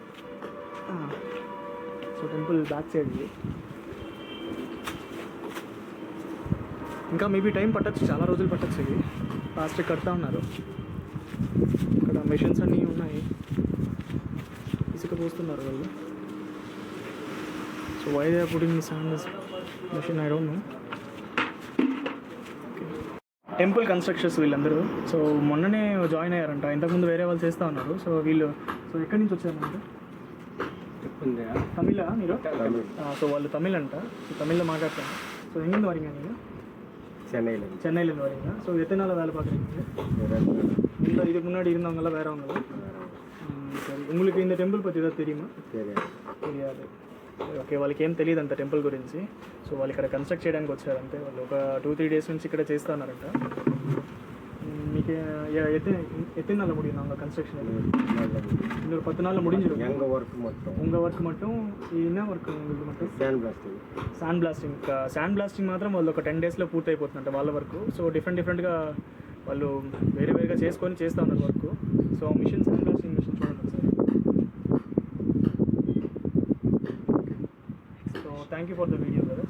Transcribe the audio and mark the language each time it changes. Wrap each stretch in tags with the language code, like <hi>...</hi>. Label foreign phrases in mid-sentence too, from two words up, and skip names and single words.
<te>సో</te> <en>temple back side</en> <te>ఇది. ఇంకా</te> <en>maybe time</en> <te>పట్టచ్చు, చాలా రోజులు పట్టచ్చు. ఇది ప్లాస్టిక్ కడతా ఉన్నారు. ఇక్కడ మెషిన్స్ అన్నీ ఉన్నాయి, ఇసుక పోస్తున్నారు వాళ్ళు.</te> <en>సో why they are putting this on this machine, I don't know. temple constructions</en> <te>వీళ్ళందరూ. సో మొన్ననే జాయిన్ అయ్యారంట, ఇంతకుముందు వేరే వాళ్ళు చేస్తూ ఉన్నారు. సో వీళ్ళు ఎక్కడి నుంచి వచ్చారంటే తమిళ మీరు? సో వాళ్ళు తమిళ్ అంట. సో తమిళ్లో మాట్లాడతాను. సో</te> <ta>எங்கேருந்து வரீங்க நீங்கள்? சென்னையிலேருந்து வரீங்க. ஸோ எத்தனை நாள் வேலை பார்க்குறீங்க? இல்லை, இதுக்கு முன்னாடி இருந்தவங்களாம் வேறவங்களா? சரி, உங்களுக்கு இந்த టెంపుల్ పற்றி ఏదో தெரியுமா? తెలియదు.</ta> <te>ఓకే, వాళ్ళకి ఏం తెలియదు అంత టెంపుల్ గురించి. సో వాళ్ళు ఇక్కడ కన్స్ట్రక్ట్ చేయడానికి వచ్చారంటే, వాళ్ళు ఒక 2-3 days నుంచి ఇక్కడ చేస్తున్నారంట.</te> <ta>మీకు எத்தனை நாளில் முடியும் நாங்கள் கன்ஸ்ட்ரக்ஷன்? இன்னொரு 10 நாளில் முடிஞ்சிடும். உங்கள் ஒர்க் மட்டும் என்ன ஒர்க் உங்களுக்கு மட்டும்?</ta> <en>sand blasting. sand blasting</en> <te>మాత్రం వాళ్ళు ఒక 10 daysలో పూర్తి అయిపోతుందంట వాళ్ళ వర్క్. సో డిఫరెంట్గా వాళ్ళు వేరేగా చేసుకొని చేస్తూ ఉన్నారు వర్క్.</te> <en>so machine sand blasting machine చూడండి sir. so thank you for the video brothers.</en>